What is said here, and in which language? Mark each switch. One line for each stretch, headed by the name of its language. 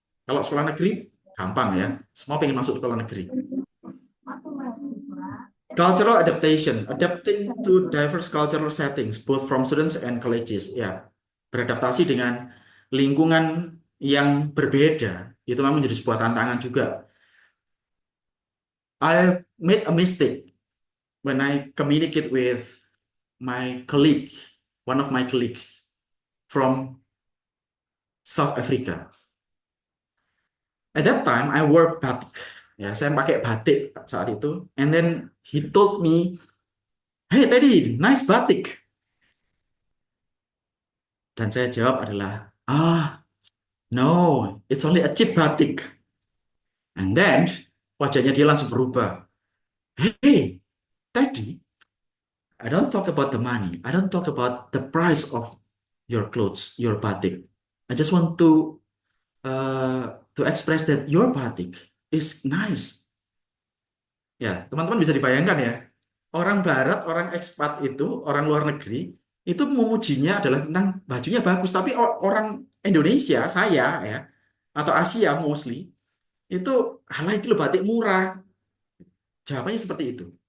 Indonesian: Kalau sekolah negeri, gampang ya. Semua pengen masuk sekolah negeri.
English: Cultural adaptation, adapting to diverse cultural settings, both from students and colleges.
Indonesian: Ya, beradaptasi dengan lingkungan yang berbeda, itu memang menjadi sebuah tantangan juga.
English: I made a mistake when I communicate with my colleague, one of my colleagues from South Africa. At that time, I wore batik.
Indonesian: Ya, saya pakai batik saat itu.
English: And then he told me, "Hey Teddy, nice batik."
Indonesian: Dan saya jawab adalah,
English: no, it's only a cheap batik. And then
Indonesian: wajahnya dia langsung berubah.
English: Hey, Teddy, I don't talk about the money. I don't talk about the price of your clothes, your batik. I just want to express that your batik is nice.
Indonesian: Ya, teman-teman bisa dibayangkan ya. Orang Barat, orang ekspat itu, orang luar negeri, itu memujinya adalah tentang bajunya bagus. Tapi orang Indonesia, saya ya, atau Asia mostly, itu halah itu loh batik murah. Jawabannya seperti itu.